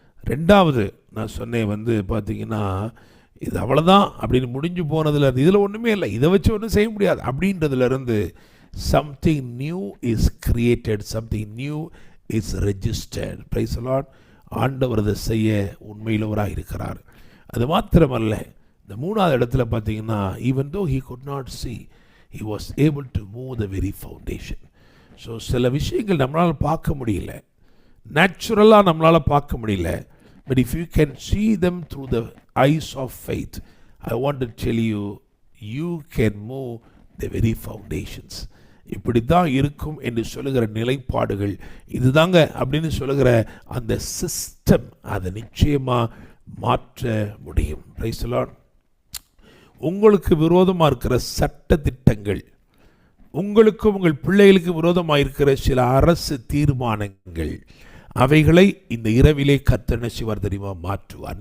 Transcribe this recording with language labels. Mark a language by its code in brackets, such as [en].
[ta] 2வது நான் சொன்னேன் பார்த்தீங்கன்னா, இது அவ்வளோதான் அப்படின்னு முடிஞ்சு போனதில் இதில் ஒன்றுமே இல்லை, இதை வச்சு ஒன்றும் செய்ய முடியாது அப்படின்றதுலேருந்து [en] Something new is created, something new is registered. [ta] Praise the Lord. ஆண்டவர் அதை செய்ய உண்மையிலவராக இருக்கிறார். அது மாத்திரமல்ல, இந்த 3வது இடத்துல பார்த்தீங்கன்னா, [en] even though he could not see, he was able to move the very foundation. [ta] So சில விஷயங்கள் நம்மளால் பார்க்க முடியல, நேச்சுரலாக நம்மளால் பார்க்க முடியல. [en] But if you can see them through the eyes of faith, I want to tell you, you can move the very foundations. [ta] இப்படி தான் இருக்கும் என்று சொல்லுகிற நிலைப்பாடுகள் இதுதாங்க அப்படின்னு சொல்லுகிற அந்த சிஸ்டம் அதை நிச்சயமாக மாற்ற முடியும். Praise the Lord. உங்களுக்கு விரோதமாக இருக்கிற சட்ட திட்டங்கள், உங்களுக்கும் உங்கள் பிள்ளைகளுக்கு விரோதமாக இருக்கிற சில அரசு தீர்மானங்கள், அவைகளை இந்த இரவிலே கர்த்தர் என்ன செய்வார் தெரியுமா? மாற்றுவார்.